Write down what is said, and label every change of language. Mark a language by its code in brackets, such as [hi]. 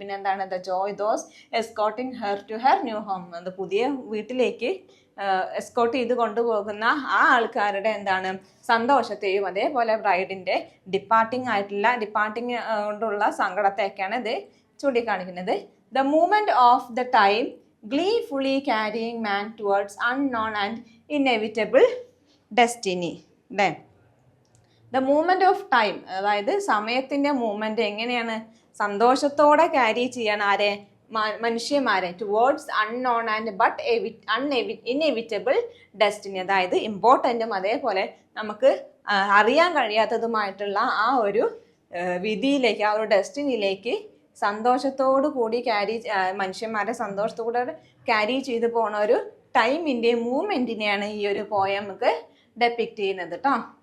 [ml] പിന്നെ എന്താണ്, [en] The joy those escorting her to her new home. [ml] അത് പുതിയ വീട്ടിലേക്ക് എസ്കോർട്ട് ചെയ്ത് കൊണ്ടുപോകുന്ന ആ ആൾക്കാരുടെ എന്താണ് സന്തോഷത്തെയും, അതേപോലെ ബ്രൈഡിൻ്റെ ഡിപ്പാർട്ടിങ് കൊണ്ടുള്ള സങ്കടത്തെയൊക്കെയാണ് ഇത് ചൂണ്ടിക്കാണിക്കുന്നത്. [en] The movement of the time gleefully carrying man towards unknown and inevitable destiny. Then the movement of time, [ml] അതായത് സമയത്തിൻ്റെ മൂവ്മെൻറ്റ് എങ്ങനെയാണ് സന്തോഷത്തോടെ ക്യാരി ചെയ്യാൻ ആരെ, മനുഷ്യന്മാരെ, [en] Towards unknown and but inevitable destiny. [ml] അതായത് ഇമ്പോർട്ടൻറ്റും അതേപോലെ നമുക്ക് അറിയാൻ കഴിയാത്തതുമായിട്ടുള്ള ആ ഒരു വിധിയിലേക്ക്, ആ ഒരു ഡെസ്റ്റിനിയിലേക്ക് സന്തോഷത്തോടു കൂടി മനുഷ്യന്മാരെ സന്തോഷത്തോടെ ക്യാരി ചെയ്തു പോണ ഒരു ടൈമിൻ്റെ മൂവ്മെൻറ്റിനെയാണ് ഈ ഒരു പോയം നമുക്ക് ഡെപ്പിക്റ്റ് ചെയ്യുന്നത് കേട്ടോ.